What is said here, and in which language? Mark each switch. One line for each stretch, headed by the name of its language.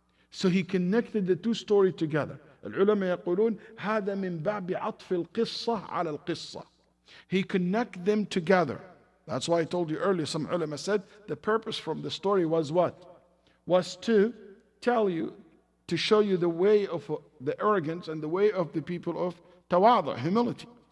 English: So he connected the two stories together.
Arabic: العلماء يقولون هذا من باب عطف القصة على القصة.
English: He connect them together. That's why I told you earlier, some ulama said the purpose from the story was what? Was to tell you, to show you the way of the arrogance and the way of the people of tawadu, humility.